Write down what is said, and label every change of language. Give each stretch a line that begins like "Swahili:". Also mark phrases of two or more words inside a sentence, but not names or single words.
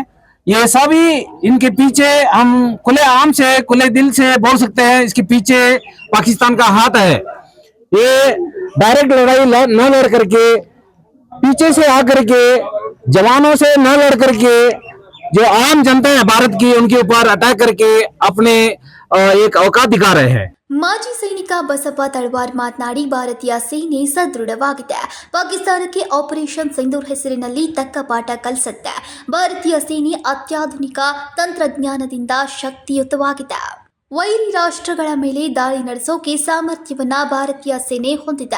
Hindi: ये सभी इनके पीछे हम खुले आम से, खुले दिल से बोल सकते हैं, इसके पीछे पाकिस्तान का हाथ है। ये डायरेक्ट लड़ाई न लड़ करके, पीछे से आकर के, जवानों से न लड़ करके, जो आम जनता है भारत की, उनके ऊपर अटैक करके अपने एक औकात दिखा रहे हैं।
Kannada: ಮಾಜಿ ಸೈನಿಕ ಬಸಪ್ಪ ತಳವಾರ್ ಮಾತನಾಡಿ, ಭಾರತೀಯ ಸೇನೆ ಸದೃಢವಾಗಿದೆ. ಪಾಕಿಸ್ತಾನಕ್ಕೆ ಆಪರೇಷನ್ ಸಿಂಧೂರ್ ಹೆಸರಿನಲ್ಲಿ ತಕ್ಕ ಪಾಠ ಕಲಿಸುತ್ತೆ. ಭಾರತೀಯ ಸೇನೆ ಅತ್ಯಾಧುನಿಕ ತಂತ್ರಜ್ಞಾನದಿಂದ ಶಕ್ತಿಯುತವಾಗಿದೆ. ವೈರಿ ರಾಷ್ಟ್ರಗಳ ಮೇಲೆ ದಾಳಿ ನಡೆಸೋಕೆ ಸಾಮರ್ಥ್ಯವನ್ನ ಭಾರತೀಯ ಸೇನೆ ಹೊಂದಿದೆ.